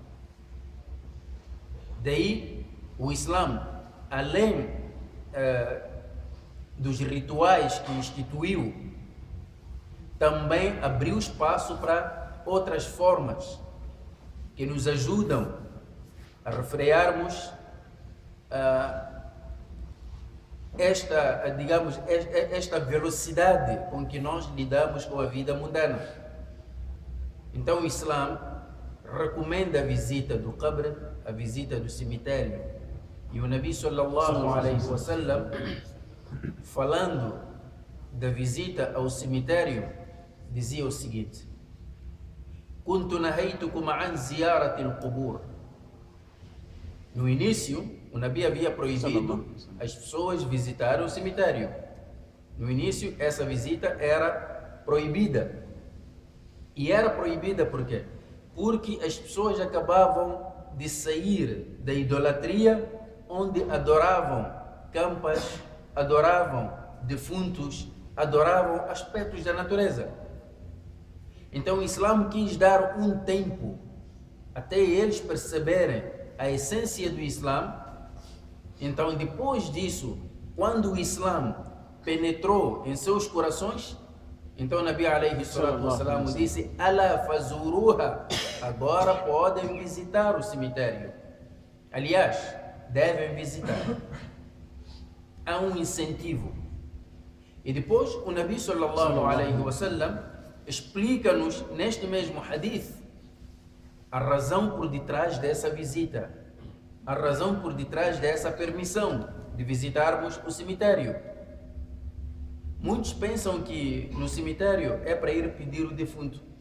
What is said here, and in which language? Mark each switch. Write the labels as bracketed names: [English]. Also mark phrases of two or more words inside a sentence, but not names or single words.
[Portuguese] Daí, o Islã, além dos rituais que instituiu, também abriu espaço para outras formas que nos ajudam a refrearmos esta velocidade com que nós lidamos com a vida mundana. Então o Islã recomenda a visita do qabr, a visita do cemitério. E o Nabi [Arabic] صلى الله عليه وسلم, [Portuguese] falando da visita ao cemitério, dizia o seguinte: [Arabic] "كنت نهيتكم عن زيارة القبور." [Portuguese] No início, o Nabi havia proibido as pessoas visitarem o cemitério. No início, essa visita era proibida. E era proibida por quê? Porque as pessoas acabavam de sair da idolatria, onde adoravam campas, adoravam defuntos, adoravam aspectos da natureza. Então o Islã quis dar um tempo até eles perceberem a essência do Islã. Então, depois disso, quando o Islã penetrou em seus corações, então o Nabi [Arabic] عليه الصلاة والسلام [Portuguese] disse: [Arabic] "ألا فزوروها", [Portuguese] agora podem visitar o cemitério. Aliás, devem visitar. Há um incentivo. E depois o Nabi [Arabic] صلى الله عليه وسلم [Portuguese] explica-nos neste mesmo hadith a razão por detrás dessa visita, a razão por detrás dessa permissão de visitarmos o cemitério. Muitos pensam que no cemitério é para ir pedir o defunto.